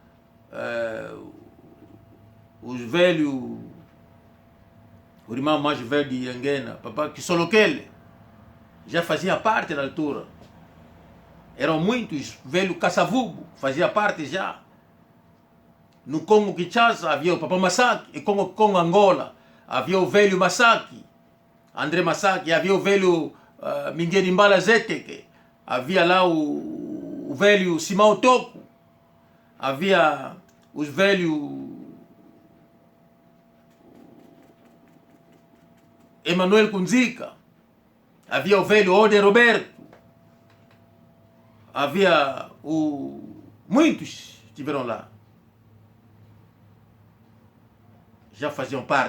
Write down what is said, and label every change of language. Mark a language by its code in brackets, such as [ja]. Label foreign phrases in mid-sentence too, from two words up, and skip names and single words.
[pt] Os velhos, o irmão mais velho de Anguena, Papa Kisolokele, já fazia parte na altura. Eram muitos, velho Kasavubu fazia parte já. No Congo-Kinshasa havia o Papa Masaki, e Congo Angola havia o velho Masaki, André Masaki, havia o velho Minguedimbala Zeteke, havia lá o velho Simão Toko, havia os velhos Emanuel Kunzika, havia o velho Orden Roberto, havia muitos estiveram lá, já faziam parte.